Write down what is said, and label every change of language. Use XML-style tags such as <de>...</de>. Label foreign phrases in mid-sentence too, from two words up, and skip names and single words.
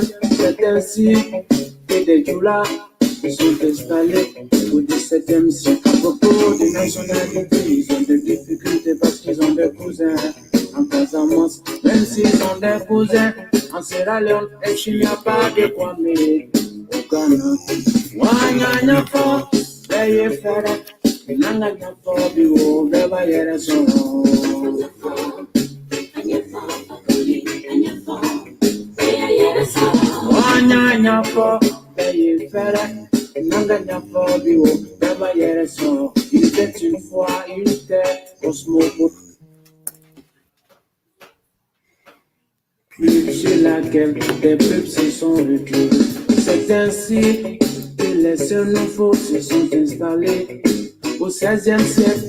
<fr>C'est ainsi que des djoulas se sont installés au XVIIe siècle. À propos des nationalités, ils ont des difficultés parce qu'ils ont des cousins en Casamance. Même s'ils ont des cousins en Sierra Leone, est-ce qu'il n'y a pas de Kwame au Ghana? Wanyanya fo, beye fere, nanganya fo biwo, beba yere soro. Wanyanya fo, beye fere, nanganya fo biwo, beba yere soro. Il était une fois une terre cosmopolite sur laquelle des peuples se sont retrouvés. C'est ainsi que les seuls nouveaux se sont installés au XVIe siècle.</fr>